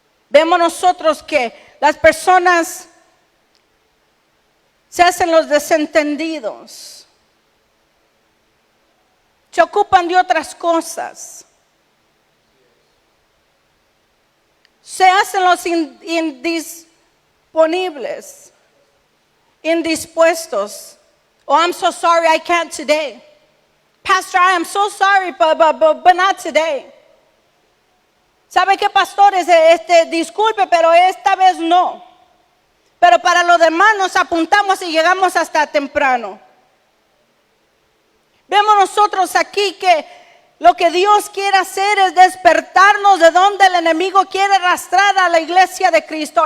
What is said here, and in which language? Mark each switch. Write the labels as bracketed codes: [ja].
[es] Vemos nosotros que las personas se hacen los desentendidos, se ocupan de otras cosas, se hacen los indisponibles, indispuestos. [en] Oh, I'm so sorry, I can't today. Pastor, I am so sorry, but not today. [es] ¿Sabe qué, pastores? Disculpe, pero esta vez no. Pero para los demás nos apuntamos y llegamos hasta temprano. Vemos nosotros aquí que lo que Dios quiere hacer es despertarnos de donde el enemigo quiere arrastrar a la iglesia de Cristo.